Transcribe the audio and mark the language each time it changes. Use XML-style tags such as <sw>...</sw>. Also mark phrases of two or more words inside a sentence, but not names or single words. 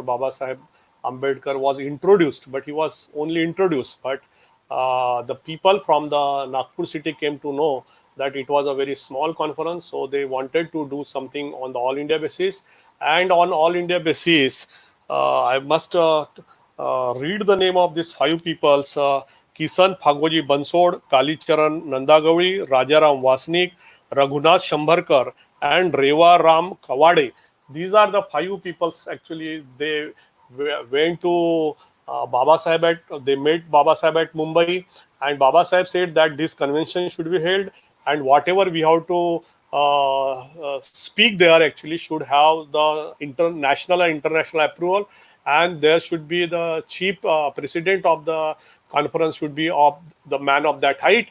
<en>Babasaheb Ambedkar was introduced, but he was only introduced. But the people from the Nagpur city came to know that it was a very small conference, so they wanted to do something on the All India basis. And on All India basis, I must read the name of these five peoples. Kisan Phagwaji Bansod, Kalicharan Nandagauri, Rajaram Vasnik, Raghunath Shambharkar, and Reva Ram Kawade. These are the five peoples. Actually, they went to Babasaheb they met Babasaheb at Mumbai, and Babasaheb said that this convention should be held, and whatever we have to speak there actually should have the national and international approval, and there should be the chief president of the conference should be of the man of that height.</en>